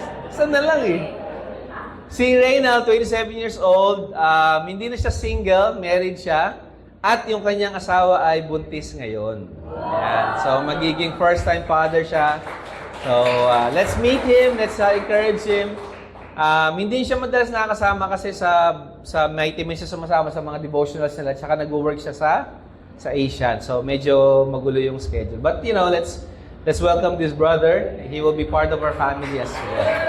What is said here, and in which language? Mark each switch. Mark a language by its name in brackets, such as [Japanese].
[Filipino] Saan na lang eh. Si Reynald, [English] 27 years old, [Filipino] hindi na siya single, married siya, at yung kanyang asawa ay buntis ngayon. Ayan. So, magiging first-time father siya. [English] So, let's meet him, let's encourage him. [Filipino] Hindi siya madalas nakakasama kasi sa Mighty Men siya sumasama sa mga devotionals nila, tsaka nag-work siya sa Asian. So, medyo magulo yung schedule. [English] But, let's welcome this brother. He will be part of our family as well.